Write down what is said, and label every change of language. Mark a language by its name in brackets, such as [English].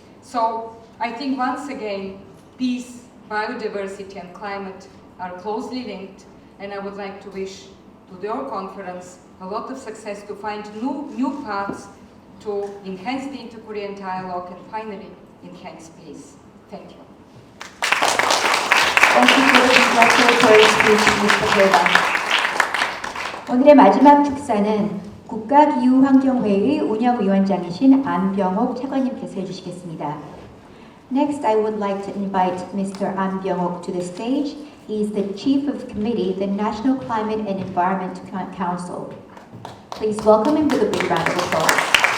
[English] So I think once again, peace, biodiversity and climate are closely linked, and I would like to wish to your conference a lot of success to find new paths to enhance the inter-Korean dialogue and finally enhance peace. Thank you. Thank you for the congratulatory speech, Mr. Tae-bang. [Korean] 오늘의 마지막 축사는 국가기후환경회의 운영위원장이신 안병옥 차관님께서 해주시겠습니다. [English] Next, I would like to invite Mr. An Byung-ok to the stage. He is the Chief of Committee, the National Climate and Environment Council. Please welcome him with a big round of applause.